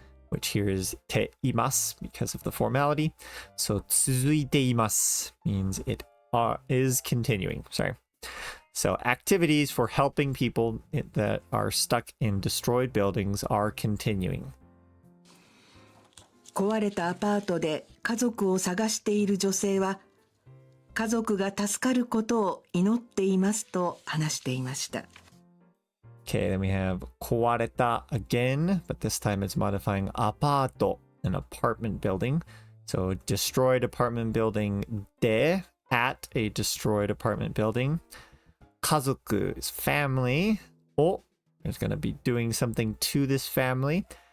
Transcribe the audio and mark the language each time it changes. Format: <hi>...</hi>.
<en>Which here is ています because of the formality. So 続いています means it is continuing. Sorry. So activities for helping people that are stuck in destroyed buildings are continuing.</en> <ja>壊れたアパートで家族を探している女性は、家族が助かることを祈っていますと話していました。</ja> <en>Okay, then we have 壊れた again, but this time it's modifying アパート, an apartment building. So destroyed apartment building で at a destroyed apartment building. 家族 is family. Oh, there's going to be doing something to this family.</en>